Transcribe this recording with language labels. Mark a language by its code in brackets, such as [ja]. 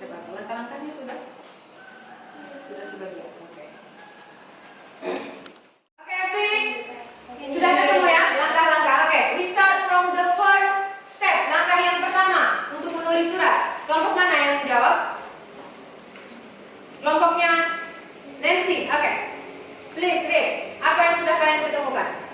[id] Langkah-langkahnya sudah sebagian. Oke, finish. Sudah ketemu ya langkah-langkah. [en] Oke, we start from the first step. [id] Langkah yang pertama untuk menulis surat. Kelompok mana yang menjawab? Kelompoknya Nancy. Oke, [en] please read. [id] Apa yang sudah kalian ketemukan?